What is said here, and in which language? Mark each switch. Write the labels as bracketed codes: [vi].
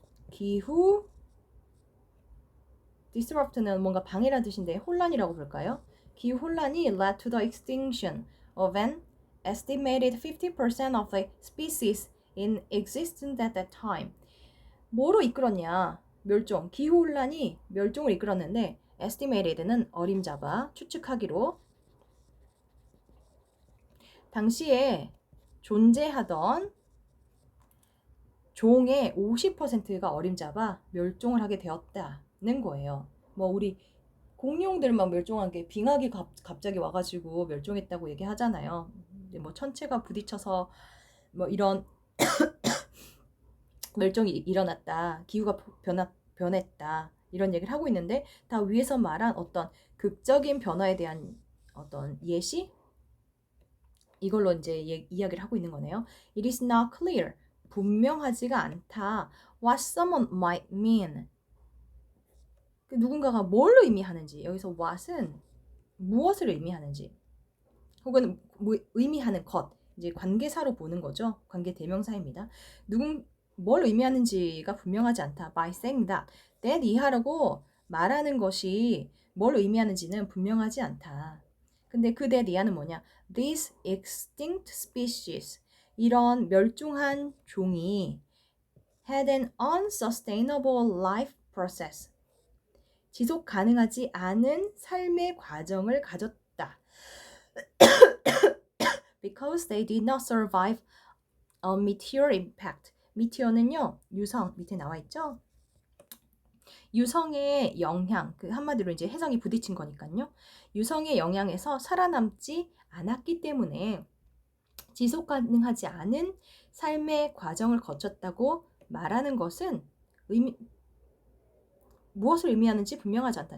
[ko] 기후 disrupt는 뭔가 방해라는 뜻인데 혼란이라고 볼까요? 기후 혼란이 [en] led to the extinction of an estimated 50% of the species in existence at that time. [ko] 뭐로 이끌었냐? 멸종. 기후혼란이 멸종을 이끌었는데 estimated는 어림잡아, 추측하기로 당시에 존재하던 종의 50%가 어림잡아 멸종을 하게 되었다는 거예요. 뭐 우리 공룡들만 멸종한 게 빙하기 갑자기 와가지고 멸종했다고 얘기하잖아요. 뭐 천체가 부딪혀서 뭐 이런 멸종이 일어났다, 기후가 변했다 이런 얘기를 하고 있는데 다 위에서 말한 어떤 극적인 변화에 대한 어떤 예시 이걸로 이제 이야기를 하고 있는 거네요. [en] It is not clear. [ko] 분명하지가 않다. [en] What someone might mean. [ko] 누군가가 뭘 의미하는지. 여기서 what은 무엇을 의미하는지. 혹은 의미하는 것. 이제 관계사로 보는 거죠. 관계 대명사입니다. 뭘 의미하는지가 분명하지 않다. [en] By saying that [ko] 이하라고 말하는 것이 뭘 의미하는지는 분명하지 않다. 근데 그 that 이하는 뭐냐? [en] These extinct species [ko] 이런 멸종한 종이 [en] had an unsustainable life process [ko] 지속 가능하지 않은 삶의 과정을 가졌다. [en] Because they did not survive a meteor impact. [ko] 미티어는요, 유성 밑에 나와 있죠? 유성의 영향, 그 한마디로 이제 해성이 부딪힌 거니까요. 유성의 영향에서 살아남지 않았기 때문에 지속 가능하지 않은 삶의 과정을 거쳤다고 말하는 것은 무엇을 의미하는지 분명하지 않다.